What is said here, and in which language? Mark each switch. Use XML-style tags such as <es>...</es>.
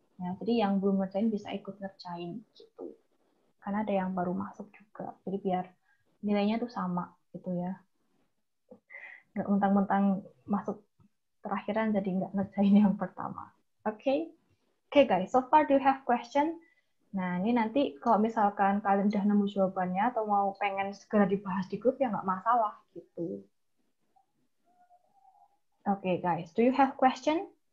<id>Ya, jadi yang belum ngerjain bisa ikut ngerjain gitu. Karena ada yang baru masuk juga. Jadi biar nilainya tuh sama gitu ya. Nggak mentang-mentang masuk terakhiran jadi nggak ngerjain yang pertama. Oke?</id> <en>Oke guys, so far do you have question?</en> <id>Nah ini nanti kalau misalkan kalian udah nemu jawabannya atau mau pengen segera dibahas di grup ya nggak masalah gitu.</id> <en>Oke guys, do you have question?</en>